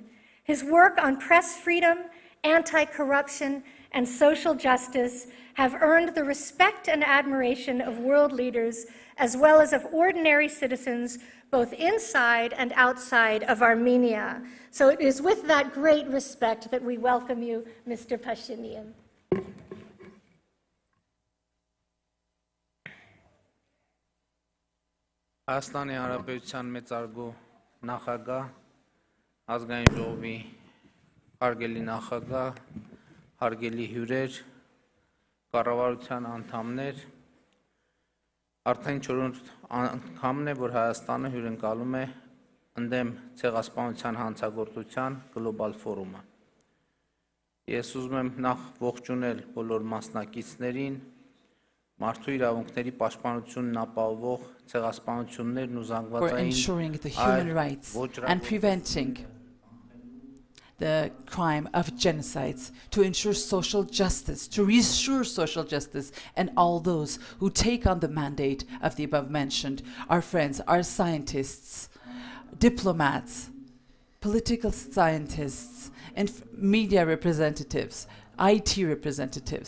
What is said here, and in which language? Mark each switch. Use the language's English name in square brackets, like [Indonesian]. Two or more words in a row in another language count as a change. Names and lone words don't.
[English] His work on press freedom, anti-corruption, and social justice have earned the respect and admiration of world leaders, as well as of ordinary citizens, both inside and outside of Armenia. So it is with that great respect that we welcome you, Mr. Pashinyan. [Armenian] Հայաստանի Հանրապետության մեծարգո նախագահ, ազգային ժողովի հարգելի նախագահ, հարգելի հյուրեր, կառավարության անդամներ, արդեն 4-րդ անգամն է, որ Հայաստանը հյուրընկալում է ընդդեմ ցեղասպանության հանցագործության գլոբալ ֆորումը։ Ես ուզում եմ նախ ողջունել բոլոր մասնակիցներին, մարդու իրավունքների պաշտպանությունն ապահովող ցեղասպանություններն ու [English] for [Armenian] զանգվածային [English] ensuring the human rights and preventing the crime of genocides, to ensure social justice, to restore social justice, and all those who take on the mandate of the above mentioned, our friends, our scientists, diplomats, political scientists, and media representatives, IT representatives.